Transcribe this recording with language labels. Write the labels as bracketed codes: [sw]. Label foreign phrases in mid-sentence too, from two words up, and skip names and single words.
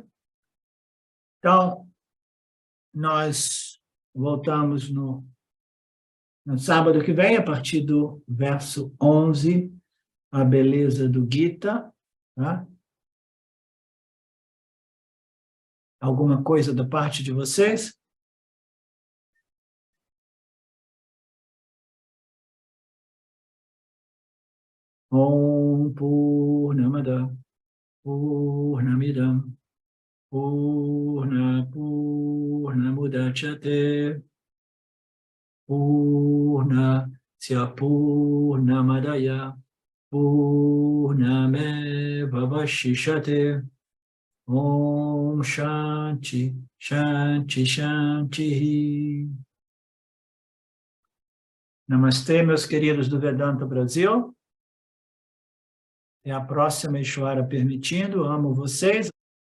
[pt] Então, nós voltamos no sábado que vem, a partir do verso 11, a beleza do Gita. Tá? Alguma coisa da parte de vocês? [sa] Om Purnamada Purnamidam Purnamudachyate Purnasya Purnamadaya Purnamevavashishate Om Shanti Shanti Shanti. [pt] Namastê, meus queridos do Vedanta Brasil. Até a próxima, Ishvara permitindo. Amo vocês.